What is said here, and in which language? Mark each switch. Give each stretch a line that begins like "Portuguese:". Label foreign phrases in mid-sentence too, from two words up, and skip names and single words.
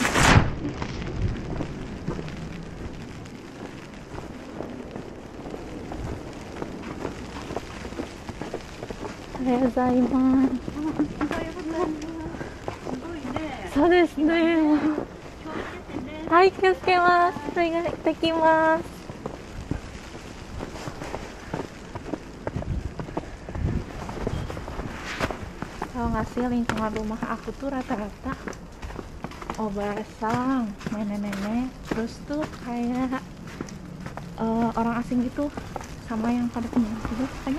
Indonesian: Saya Zaiman.
Japanese: そうですね。はい、気をつけます。それができます。
Indonesian: Tahu nggak sih, lingkungan rumah aku tuh rata-rata obasang, nenek-nenek, terus tuh kayak orang asing gitu, sama yang pada tinggal juga katanya.